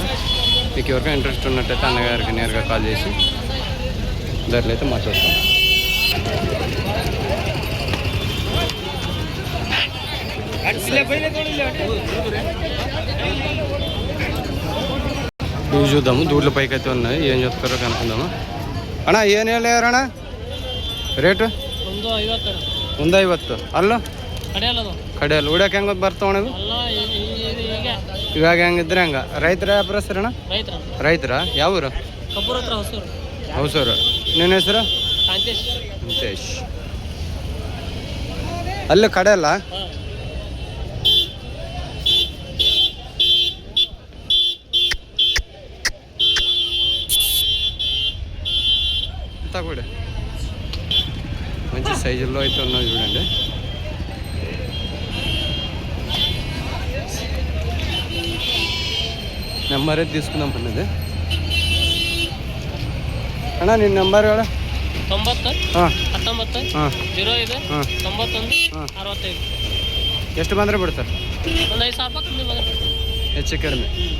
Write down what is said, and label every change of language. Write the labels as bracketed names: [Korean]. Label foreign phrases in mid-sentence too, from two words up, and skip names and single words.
[Telugu] మీకు ఎవరికైనా ఇంట్రెస్ట్ ఉన్నట్టయితే అన్నగారికి నేరుగా కాల్ చేసి ధరలు అయితే మాట్లాడతాం. ఇవి చూద్దాము. దూడ్ల పైకి అయితే ఉన్నాయి, ఏం చెప్తారో కనుక్కుందాము. [Kannada] అಣ್ಣ ಏನು ಹೇಳ್ಯಾರಣ್ಣ ರೇಟು? 150. ಅಲ್ಲೂ ಕಡೆಯಲ್ಲಿ ಉಡಕ್ಕೆ ಹೆಂಗೆ ಬರ್ತಾವಣ ಇವು? ಇವಾಗ ಹೆಂಗಿದ್ರೆ ಹಂಗೆ. ರೈತರ ವ್ಯಾಪಾರಸ್ಥರಣ್ಣ? ರೈತರ. ಯಾವ ಊರು? ಹೊಸೂರು. ನಿನ್ನ ಹೆಸರು? ಕಾಂತೇಶ್. ಅಲ್ಲಿ ಕಡೆ ಅಲ್ಲ? [Telugu] తగుడే మంచి సైజుల్లో అయితే ఉన్నది చూడండి. నెంబర్ అయితే తీసుకుందాం పన్నది. [Kannada] అಣ್ಣ ನಿನ್ನ ನಂಬರ್ ಹೇಳ. 90 19 05 91 65. ಎಷ್ಟು ಬಂದರೆ ಬಿಡ್ತಾರೆ? ಒಂದು 5,000 ಕಮ್ಮಿ ಬಂದರೆ ಹೆಚ್ಚು ಕಡಿಮೆ.